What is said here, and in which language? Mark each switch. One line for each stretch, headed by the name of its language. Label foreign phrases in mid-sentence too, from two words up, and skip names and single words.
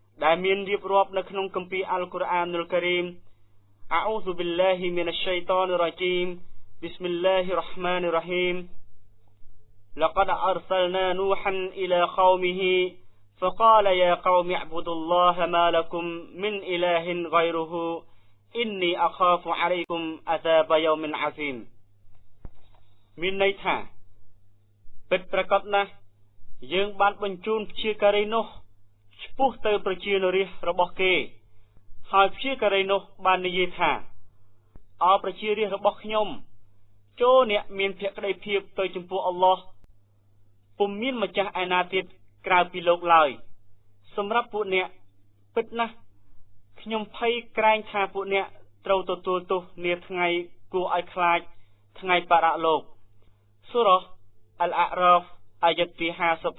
Khmer: ដែលមានរៀបរាប់នៅក្នុងគម្ពីរអល់កុរអានុលការីម
Arabic: أعوذ بالله من الشيطان الرجيم بسم الله الرحمن الرحيم لقد أرسلنا نوحا إلى قومه فقال يا قوم اعبدوا الله ما لكم من إله غيره إني أخاف عليكم عذاب يوم عظيم
Khmer: មានន័យថាពិតប្រាកដណាស់យើងបាន បញ្ជូនព្យាការីនោះឆ្ពោះទៅប្រជានរាស្ត្ររបស់គេហើយព្យាការីនោះបាននិយាយថាអោប្រជារាស្ត្ររបស់ខ្ញុំចូលអ្នកមានភក្ដីភាពទៅចំពោះអល់ឡោះពុំមានម្ចាស់ឯណាទៀតក្រៅពីលោកឡើយសម្រាប់ពួកអ្នកពិតណាស់ខ្ញុំភ័យក្រែងថាពួកអ្នកត្រូវទទួលទោសនាថ្ងៃគួរឲ្យខ្លាចថ្ងៃបរៈលោកសូរ៉ាអល់អារ៉ាហ្វអាយ៉ាតទី59